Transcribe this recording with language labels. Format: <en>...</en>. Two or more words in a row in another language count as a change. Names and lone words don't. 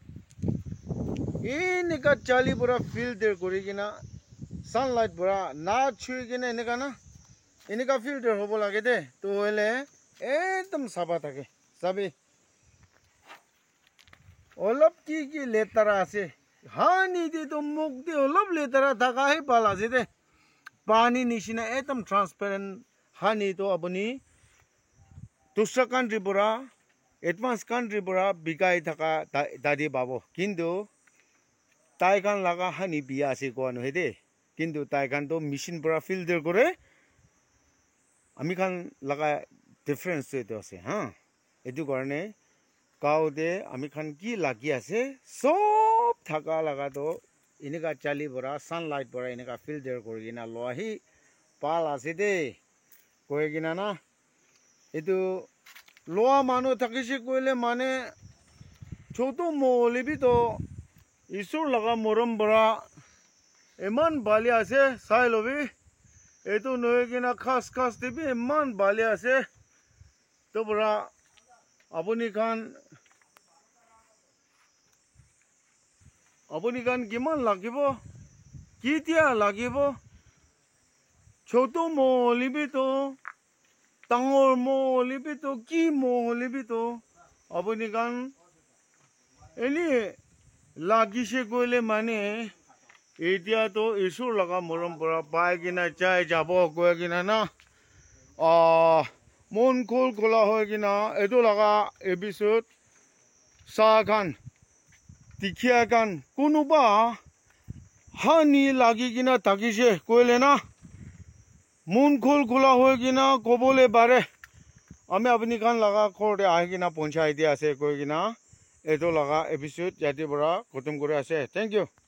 <nag>eneka chali pura fielder kori kina sunlight pura na chui kina eneka filter hobo lage de to hoile ekdam saba thake sabi olop ki letara ase hani de to muk de olop letara thaka hi pal ase de pani nishina ekdam transparent hani to apuni dusra country pura advanced country pura bikai thaka dadi babo kintu taikan laga hani biya ase ko anu hede kintu taikan to machine pura filter kore ami kan laga difference to ase ha edu karone cow de ami kan ki lagi ase sob thaka laga to eneka chali pura sunlight pura eneka filter korigina loahi pal ase de koi gina na edu loa manu thakise koile mane choto mo lebi to isur laga moram pura eman bali ase sai lobi etu noe kina khas debi eman bali ase to pura apuni kan kiman lagibo kitia lagibo choto mo libi to tangor mo libi to ki mo libi to apuni kan eni lagise koile mane etia to isur laga moram pura pai kina chai jabo koi kina na mon khol khola hoy kina edu laga episode sa kan dikhia kan kunuba hani lagi kina takise koile na mon khol khola hoy kina kobole bare ami apni kan laga khorde ahi kina ponchai dia ase koi kina edu laga episode jati pura khatam kore ase</nag> <en>thank you</en>